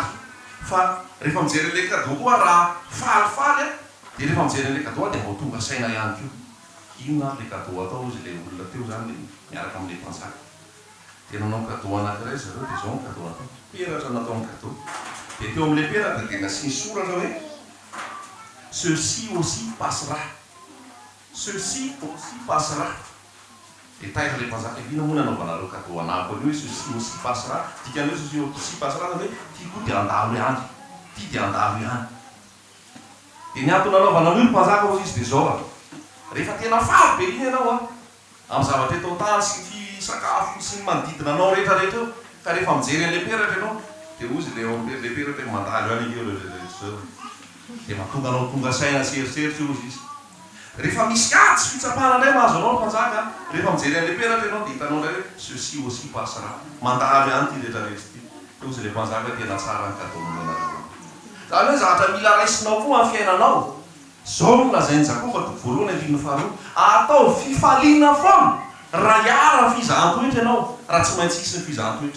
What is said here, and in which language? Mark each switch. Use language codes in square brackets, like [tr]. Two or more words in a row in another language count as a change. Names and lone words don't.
[mg] Fa rehefa mijery an'ilay cadeau koa raha falifaly dia rehefa mijery an'ilay cadeau dia mbô tonga saina ihany koa. Inona ilay cadeau atao ozy ilay olona teo zany miaraka amin'ilay mpanjaka. Dia nanao cadeau anankiray zareo dia izao ny cadeau atao. Peratra natao ny cadeau. Dia teo amin'ilay peratra dia nasiany soratra hoe [fr] ceci aussi passera. ceci aussi passera. [mg] Dia taitra ilay mpanjaka ina moa nanaovanareo cadeau anako hoe [fr] ceci aussi passera. [mg] Dikan'io [fr] ceci aussi passera [mg] hoe ty koa dia andalo ihany. Ty dia andalo ihany. Dia ny antony nanaovanareo ny mpanjaka hozy izy dia zao. Rehefa tena faly be iny ianao amin'ny zavatra eto an-tany sy ny sakafo sy ny manodidina anao rehetrarehetra eo. Ka rehefa mijery an'ilay peratra ianao dia ozy ilay peratra mandalo ihany io. Dia mahatonga anao tonga saina seritseritry ozy izy. Rehefa misy katsy fitsapana indray mahazo anao ny mpanjaka, rehefa mijery an'ilay peratra ianao dia hitanao indray hoe [fr] ceci aussi passera. [mg] Mandalo ihany ty rehetrarehetra ty. Ozy ilay mpanjaka tena tsara ny cadeau nanareo. Zany hoe zavatra mila raisinao koa amin'ny fiainanao. Zao no lazainy Jakoba toko voalohany andininy faharoa. Atao fifaliana foana raha hiara ny fizahan-toetra ianao, raha tsy maintsy hisy ny fizahan-toetra.